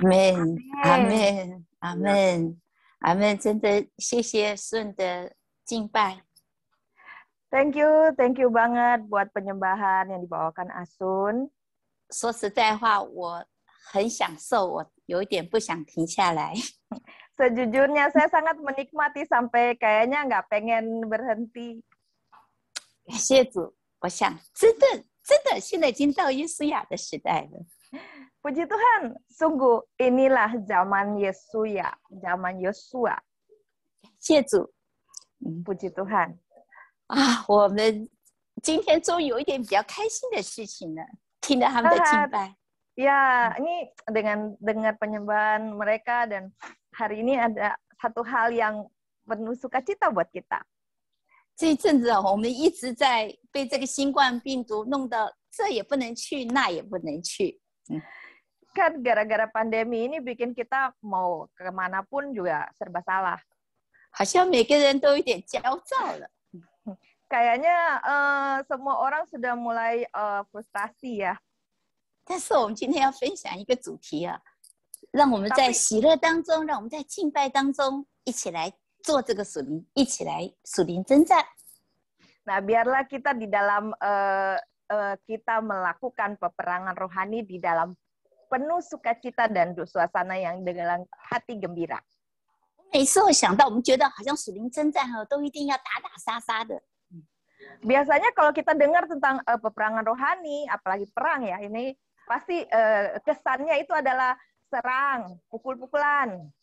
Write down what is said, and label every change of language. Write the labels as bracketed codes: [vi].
[zh] 아멘, 아멘, 아멘, 아멘. 真的谢谢顺的敬拜。 [en] Thank you [id] banget buat penyembahan yang dibawakan Asun. [zh] 说实在话，我很享受，我有一点不想停下来。 [id] Sejujurnya saya sangat menikmati sampai kayaknya nggak pengen berhenti. [zh] 感谢主，我想真的，现在已经到约书亚的时代了。 [id] Puji Tuhan, sungguh inilah zaman Yesuya, zaman Yosua. [zh] 感谢主， [id] Puji Tuhan. [zh] 啊，我们今天终于有一点比较开心的事情了，听到他们的敬拜。 [id] Ya, ini dengan dengar penyembahan mereka dan hari ini ada satu hal yang penuh sukacita buat kita. [zh] 这一阵子啊，我们一直在被这个新冠病毒弄到这也不能去，那也不能去。 [id] Kan gara-gara pandemi ini bikin kita mau kemanapun juga serba salah. [zh] 好像每个人都有点焦躁了。 [id] Kayaknya semua orang sudah mulai frustasi ya. [zh] 但是我们今天要分享一个主题啊，让我们在喜乐当中，让我们在敬拜当中一起来做这个属灵，一起来属灵征战。 [id] Nah, biarlah kita di dalam kita melakukan peperangan rohani di dalam penuh sukacita dan suasana yang dengan hati gembira. [zh] 每次我想到，我们觉得好像属灵征战都一定要打打杀杀的。 [id] Biasanya kalau kita dengar tentang peperangan rohani, apalagi perang ya, ini pasti kesannya itu adalah serang, pukul-pukulan.